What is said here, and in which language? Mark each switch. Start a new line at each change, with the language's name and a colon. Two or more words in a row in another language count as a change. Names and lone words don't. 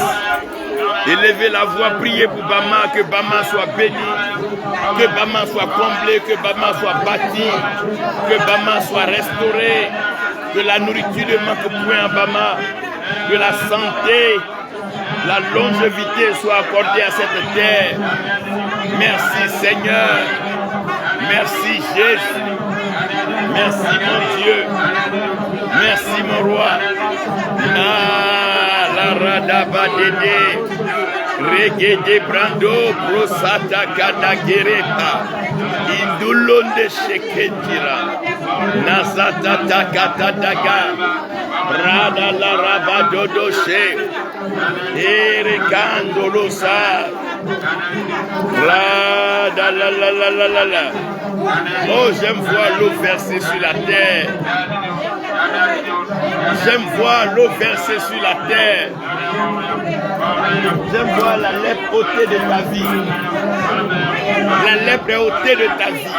French: Élevez la voix, priez pour Bama, que Bama soit béni, que Bama soit comblé, que Bama soit bâti, que Bama soit restauré, que la nourriture ne manque point à Bama, que la santé, la longévité soit accordée à cette terre. Merci Seigneur, merci Jésus, merci mon Dieu, merci mon roi. La radaba dede, regede brando, prosata kadagereta, indulonde sheketira, nazata takatadaga, rada la rabadodoshe, erekandolosa, rada la la la la la la. Oh, j'aime voir l'eau verser sur la terre. J'aime voir l'eau verser sur la terre. J'aime voir la lèpre ôtée de ta vie. La lèpre est ôtée de ta vie.